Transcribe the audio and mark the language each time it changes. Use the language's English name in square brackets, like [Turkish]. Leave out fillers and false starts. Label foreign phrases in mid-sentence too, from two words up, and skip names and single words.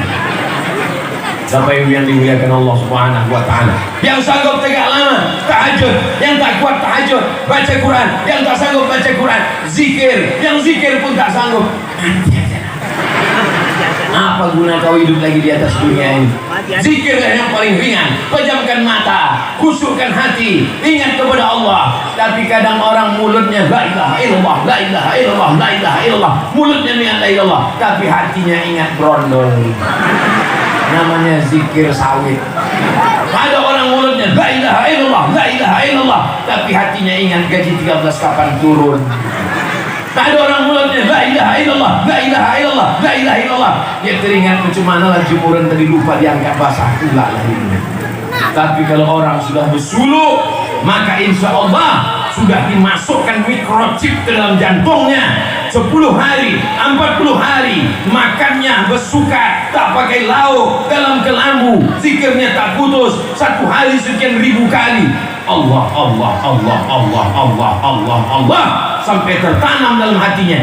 [Malay] Sampai yang dimuliakan Allah [Arabic] سبحانه وتعالى, [Malay] yang sanggup tegak lama tahajud, yang tak kuat tahajud, baca Quran, yang tak sanggup baca Quran, zikir, yang zikir pun tak sanggup, nanti aja. Apa guna kau hidup lagi di atas dunia ini? Zikirlah yang paling ringan. Pejamkan mata, khusyukkan hati, ingat kepada Allah. Tapi kadang orang mulutnya [Arabic] لا إله إلا الله, لا إله إلا الله, لا إله إلا الله, [Malay] mulutnya ingat [Arabic] لا إلا الله, [Malay] tapi hatinya ingat brondol. Namanya zikir sawit. Ada orang mulutnya [Arabic] لا إله إلا الله, لا إله إلا الله, [Malay] tapi hatinya ingat gaji 13 kapan turun. Ada orang mulutnya [Arabic] لا إله إلا الله, لا إله إلا الله, لا إله إلا الله, [Malay] dia teringat macam mana lah jemuran tadi lupa diangkat basah pula lah ini. Tapi kalau orang sudah bersuluk, maka [Arabic] إن شاء الله [Malay] sudah dimasukkan microchip ke dalam jantungnya. 10 hari, 40 hari makannya bersukat, tak pakai lauk, dalam kelambu, zikirnya tak putus, 1 hari sekian ribu kali Allah Allah Allah Allah Allah Allah Allah sampai tertanam dalam hatinya.